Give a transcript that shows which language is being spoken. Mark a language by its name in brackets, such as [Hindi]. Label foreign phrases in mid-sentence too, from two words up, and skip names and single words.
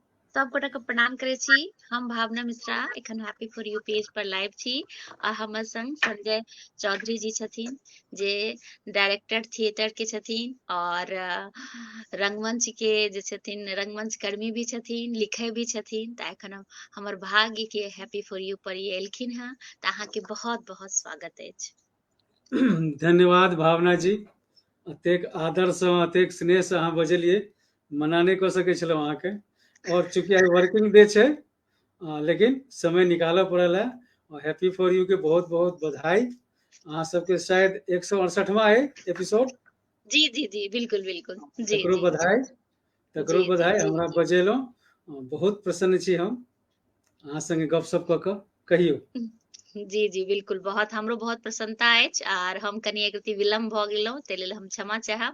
[Maithili] सब गोटा के प्रणाम करे छी। हम भावना मिश्रा एखन हैप्पी फॉर यू पेज पर लाइव छी आ हमर संग संजय चौधरी जी छथिन जे डायरेक्टर थिएटर के छथिन और रंगमंच के जे छथिन रंगमंच कर्मी भी छथिन, लिखे भी छथिन। त एखन हमर भाग्य के हैप्पी फॉर यू पर ये एलखिन हैं त अहाँ के बहुत बहुत स्वागत अछि। धन्यवाद भावना जी, अतेक आदर से अतेक स्नेह से अहाँ बजलिए, मना नहीं कर सके छलहुँ अहाँके। और चूंकि आई [English] working day [Maithili] छै, लेकिन समय निकालऽ पड़ल है। और हैप्पी फॉर यू के बहुत बहुत बधाई। अहाँ सबके शायद 168वां है एपिसोड। जी जी जी बिल्कुल बिल्कुल। जी तकरो जी बधाई, तकरो जी जी बधाई। हमरा बजेलहुँ, बहुत प्रसन्न छी हम अहाँ संगे गपशप कऽ कऽ। कहियौ। जी जी बिल्कुल, बहुत हमरो बहुत प्रसन्नता अछि आर हम कनि एक रति विलम्ब भऽ गेलहुँ ताहि लेल हम क्षमा चाहब।